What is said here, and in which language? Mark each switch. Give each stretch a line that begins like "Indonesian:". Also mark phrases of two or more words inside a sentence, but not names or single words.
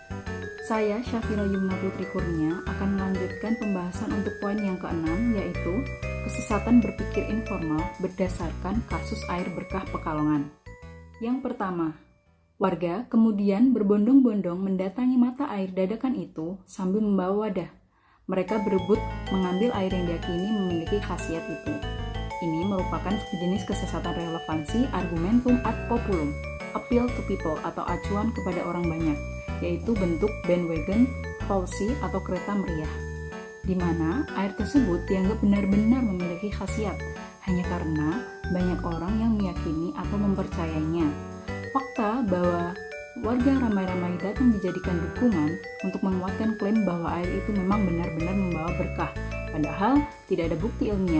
Indonesian: Saya, Syafira Yumna Putri Kurnia, akan melanjutkan pembahasan untuk poin yang keenam, yaitu kesesatan berpikir informal berdasarkan kasus air berkah Pekalongan. Yang pertama, warga kemudian berbondong-bondong mendatangi mata air dadakan itu sambil membawa wadah. Mereka berebut mengambil air yang diyakini memiliki khasiat itu. Ini merupakan sejenis kesesatan relevansi
Latin: argumentum ad populum,
English: appeal to people
Indonesian: atau acuan kepada orang banyak, yaitu bentuk
English: bandwagon, fallacy
Indonesian: atau kereta meriah, di mana air tersebut dianggap benar-benar memiliki khasiat hanya karena banyak orang yang meyakini atau mempercayainya. Fakta bahwa warga ramai-ramai datang dijadikan dukungan untuk menguatkan klaim bahwa air itu memang benar-benar membawa berkah, padahal tidak ada bukti ilmiah.